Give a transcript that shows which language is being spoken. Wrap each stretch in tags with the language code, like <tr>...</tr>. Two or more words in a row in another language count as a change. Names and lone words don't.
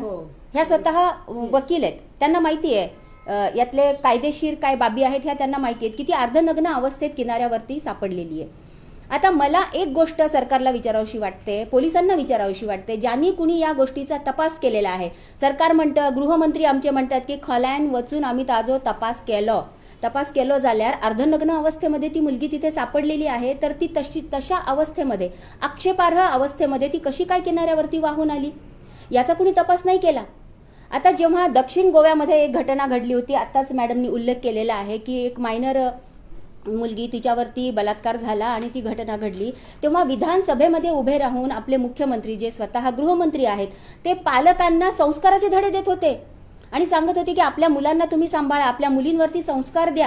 <mr>ह्या स्वतः वकील आहेत, त्यांना माहिती आहे यातले कायदेशीर काय बाबी आहेत ह्या त्यांना माहिती आहेत की ती अर्धनग्न अवस्थेत किनाऱ्यावरती सापडलेली आहे. आता मला एक गोष्ट सरकारला विचारावीशी वाटते, पोलिसांना विचारावीशी वाटते, ज्यांनी कुणी या गोष्टीचा तपास केलेला आहे. सरकार म्हणतं, गृहमंत्री आमचे म्हणतात की</mr> <kok>खोल्यान वचून आम्ही ताजो तपास केलो जाल्यार</kok> <mr>अर्धनग्न अवस्थेमध्ये ती मुलगी तिथे सापडलेली आहे, तर ती तशा अवस्थेमध्ये, आक्षेपार्ह अवस्थेमध्ये ती कशी काय किनाऱ्यावरती वाहून आली याचा कुणी तपास नाही केला. आता जेव्हा दक्षिण गोव्यामध्ये एक घटना घडली होती, आताच मॅडमनी उल्लेख केलेला आहे की एक मायनर मुलगी, तिच्यावरती बलात्कार झाला आणि ती घटना घडली, तेव्हा विधानसभेमध्ये उभे राहून आपले मुख्यमंत्री जे स्वतः गृहमंत्री आहेत ते पालकांना संस्काराचे धडे देत होते आणि सांगत होते की आपल्या मुलांना तुम्ही सांभाळा, आपल्या मुलींवरती संस्कार द्या.</mr>